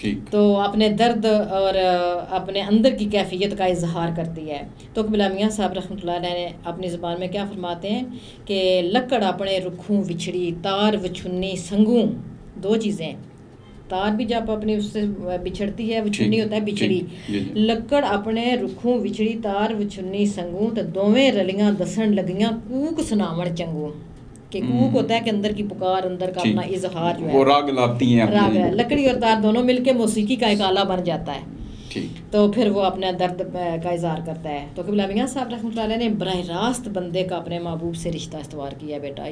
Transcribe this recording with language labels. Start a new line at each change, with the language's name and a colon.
Urdu: تو اپنے درد اور اپنے اندر کی کیفیت کا اظہار کرتی ہے. تو قبلہ میاں صاحب رحمۃ اللہ علیہ نے اپنی زبان میں کیا فرماتے ہیں کہ
Punjabi: لکڑ اپنے رکھوں وچھڑی تار وچھنی سنگوں.
Urdu: دو چیزیں تار بھی جب اپنے اس سے بچھڑتی ہے وہ چنی ہوتا ہے بچھڑی.
Punjabi: لکڑ اپنے رکھوں وچھڑی تار وچھنی سنگوں تے دوویں رلیاں دسن لگیاں کوک سناون چنگوں.
Urdu: کہ کوک ہوتا ہے کہ اندر کی پکار, اندر کا اپنا اظہار جو ہے وہ راگ لاتی ہیں, راگ ہے. لکڑی اور تار دونوں مل کے موسیقی کا ایک آلہ بن جاتا ہے. تو پھر وہ اپنا درد کا اظہار کرتا ہے. تو قبلہ میاں صاحب رحمۃ اللہ علیہ نے براہ راست بندے کا اپنے محبوب سے رشتہ استوار کیا بیٹا.